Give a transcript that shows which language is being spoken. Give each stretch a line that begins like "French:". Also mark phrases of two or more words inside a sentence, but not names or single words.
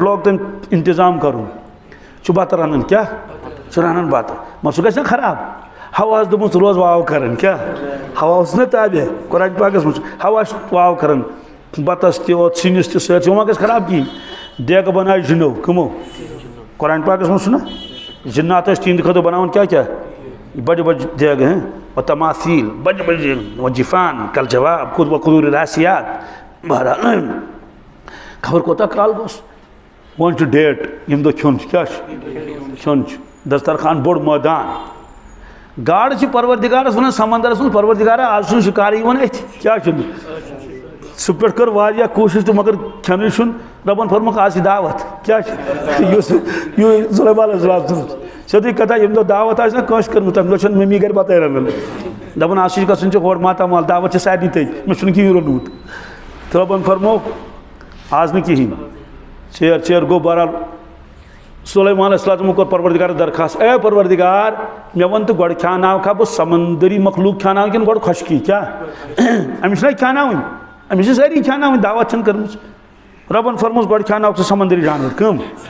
Kashmiri: لوگ تٔمۍ انتظام کرُن چھُ بتہٕ رنان کیٛاہ چھُ رنان بتہٕ مگر سُہ گژھِ نا خراب ہواہس دوٚپمُت ژٕ روز واو کران کیٛاہ ہوا اوس نا تابع قرآن پاکس منٛز ہوا چھُ واو کران بتس تہِ اور سِنِس تہِ سٲرسٕے وۄنۍ ما گژھِ خراب کِہیٖنۍ دیگہٕ بنایہِ جِنو کٕمو قرآن پاکس منٛز چھُنہ جِنات ٲسۍ تِہنٛدِ خٲطرٕ بناوان کیٛاہ کیٛاہ بجہِ بجہِ دیگہٕ و تماثیل بجہِ بجہِ
Arabic: وجفان کل جواب خود و قدور راسیات
Kashmiri: بہرحال خبر کوتاہ کال گوس ون ڈیٹ یم دہ کھیون کیا کھیون دسترخوان بوڑ مٲدان گاڑ پروردگارس ونان سمندرس من پروردگارا آج چھُنہٕ شکار یِوان اتھ کیا سُہ پٮ۪ٹھ کٔر واریاہ کوٗشش تہٕ مگر کھٮ۪نٕے چھُنہٕ رۄبن فرمووُکھ آز چھِ دعوت کیا سلیمان
Arabic: علیہ السلام
Kashmiri: سیٚودُے کتھا ییٚمہِ دۄہ دعوت آسہِ نا کٲنٛسہِ کٔرمٕژ تمہِ دۄہ چھنہٕ ممی گرِ بتاے رنان دپان آز چھِ گژھُن ہور ماتامال دعوت چھِ سارنٕے تٔتۍ مےٚ چھُنہٕ کِہیٖنۍ روٚنمُت تہٕ رۄبن فرمووُکھ آز نہٕ کِہیٖنۍ ژیر گوٚو بہرحال سلیمان
Arabic: علیہ السلام
Kashmiri: کوٚر پروردگارس درخواست اے پروردگار مےٚ وَن تہٕ گۄڈٕ کھیٛاوناوکھا بہٕ سمندری مخلوق کھیٛاوناوٕ کِنہٕ گۄڈٕ خۄشکی کیٛاہ أمِس چھِنا کھیٛاوناوٕنۍ أمِس چھِ سٲری کھیٛاوناوٕنۍ دعوت چھَنہٕ کٔرمٕژ رۄبن فرمووُس گۄڈٕ کھیٛاوناوکھ ژٕ سمندری جانور کٕم